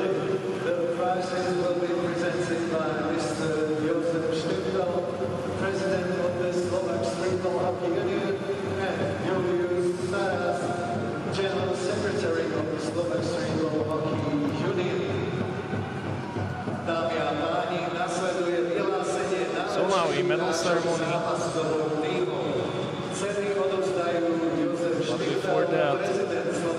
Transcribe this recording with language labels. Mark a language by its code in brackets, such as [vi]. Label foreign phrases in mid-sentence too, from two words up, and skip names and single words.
[en] President of the Slovak Streetball Hockey Union, and Julius Saras, General Secretary of the Slovak Streetball Hockey Union. [sk] Dámy a páni, nasleduje vyhlásenie [en] So now a medal ceremony. [sk] Ceny odovzdajú Jozef [en] But before that,